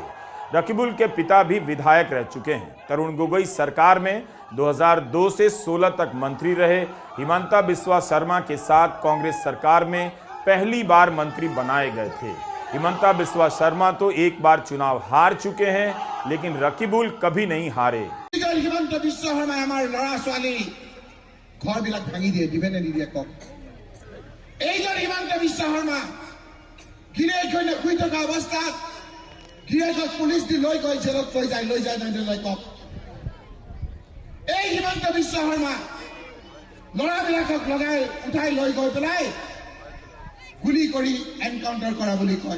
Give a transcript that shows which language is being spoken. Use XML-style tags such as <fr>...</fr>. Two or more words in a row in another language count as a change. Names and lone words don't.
<hi>रकीबुल के पिता भी विधायक रह चुके हैं। तरुण गोगोई सरकार में 2002 से 16 तक मंत्री रहे। हिमंता बिस्वा शर्मा के साथ कांग्रेस सरकार में पहली बार मंत्री बनाए गए थे। हिमंता बिस्वा शर्मा तो एक बार चुनाव हार चुके हैं, लेकिन रकीबुल कभी नहीं हारे। हिमंता बिस्वा शर्मा हमारे लड़ा</hi> <as>ছোৱালী ঘৰবিলাক ভাঙি দিয়ে, দিবেনে নিদিয়ে কওক? এইজন হিমন্ত বিশ্ব শৰ্মা গিৰিয়েক হৈ শুই থকা অৱস্থাত গিৰিয়েকক পুলিচ দি লৈ গৈ জেলত লৈ যায় নাই কওক। এই হিমন্ত বিশ্ব শৰ্মা ল'ৰাবিলাকক লগাই উঠাই লৈ গৈ পেলাই গুলি কৰি এনকাউণ্টাৰ কৰা বুলি কয়।</as>